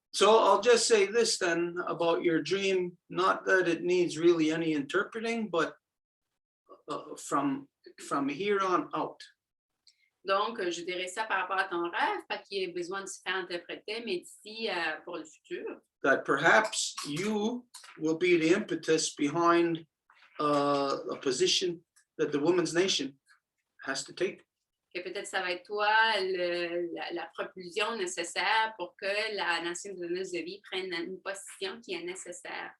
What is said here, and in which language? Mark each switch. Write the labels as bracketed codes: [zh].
[en] So I'll just say this then about your dream, not that it needs really any interpreting, but from here on out. [fr] Donc, je dirais ça par rapport à ton rêve, pas qu'il y ait besoin de se faire interpréter, mais d'ici pour le futur. [en] That perhaps you will be the impetus behind a position that the women's nation has to take. [fr] Que peut-être ça va être toi la propulsion nécessaire pour que la nation donneuse de vie prenne une position qui est nécessaire.